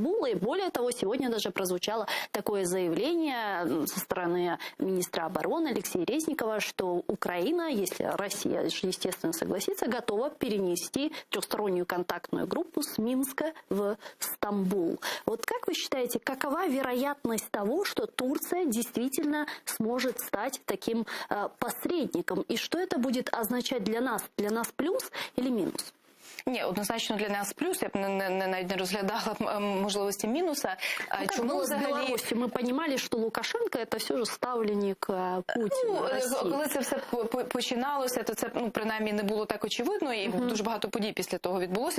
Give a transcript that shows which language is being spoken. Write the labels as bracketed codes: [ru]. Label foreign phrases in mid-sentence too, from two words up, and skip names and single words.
[ru] И более того, сегодня даже прозвучало такое заявление со стороны министра обороны Алексея Резникова, что Украина, если Россия, естественно, согласится, готова перенести трехстороннюю контактную группу с Минска в Стамбул. Вот как вы считаете, какова вероятность того, что Турция действительно сможет стать таким посредником? И что это будет означать для нас? Для нас плюс или минус? [uk] Ні, однозначно для нас плюс. Я б навіть не розглядала можливості мінуса. Чому взагалі... з Білорусі? Ми розуміли, що Лукашенко – це все ж ставленник Путіна, Росії. Коли це все починалося, то це принаймні не було так очевидно, і дуже багато подій після того відбулося.